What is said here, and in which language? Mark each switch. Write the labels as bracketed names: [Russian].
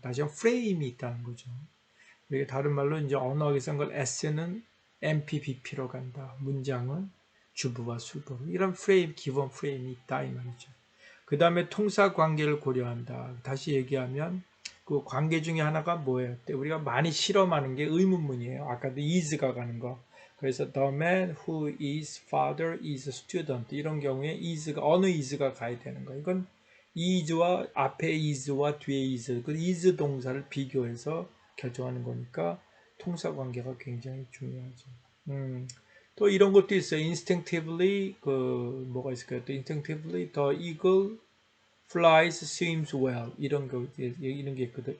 [Korean] 다시 한번 프레임이 있다는 거죠. 이게 다른 말로 이제 언어학에서 걸 S는 MPBP로 간다. 문장은 주부와 수부. 이런 프레임, 기본 프레임이 있다 이 말이죠. 그 다음에 통사 관계를 고려한다. 다시 얘기하면 그 관계 중에 하나가 뭐예요? 우리가 많이 실험하는 게 의문문이에요. 아까도 is가 가는 거. 그래서 [English] the man who is father is a student [Korean] 이런 경우에 is가 어느 is가 가야 되는 거. 이건 is와 앞에 is와 뒤에 is 그 is 동사를 비교해서 결정하는 거니까 통사 관계가 굉장히 중요하죠. 또 이런 것도 있어요. instinctively 그 뭐가 있을까요? 또 [English] instinctively the eagle flies, swims well [Korean] 이런 게 있거든.